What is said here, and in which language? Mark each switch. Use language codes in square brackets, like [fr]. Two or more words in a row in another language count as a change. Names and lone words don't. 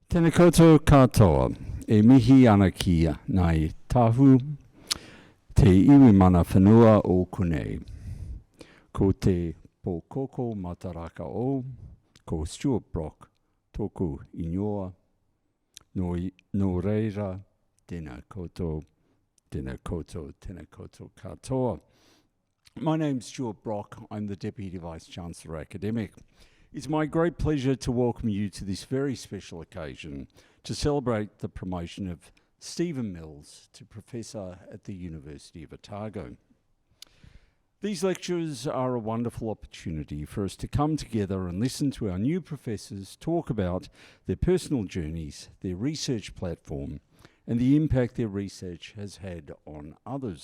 [mi] Tēnā koutou katoa, e mihi ana ki nai tahu te iwi mana whanua o Kunei. Ko te pōkoko mataraka o, ko Stuart Brock, tōku ingoa, no reira, tēnā koutou katoa. [en] My name's Stuart Brock. I'm the Deputy Vice-Chancellor Academic. It's my great pleasure to welcome you to this very special occasion to celebrate the promotion of Stephen Mills to Professor at the University of Otago. These lectures are a wonderful opportunity for us to come together and listen to our new professors talk about their personal journeys, their research platform, and the impact their research has had on others.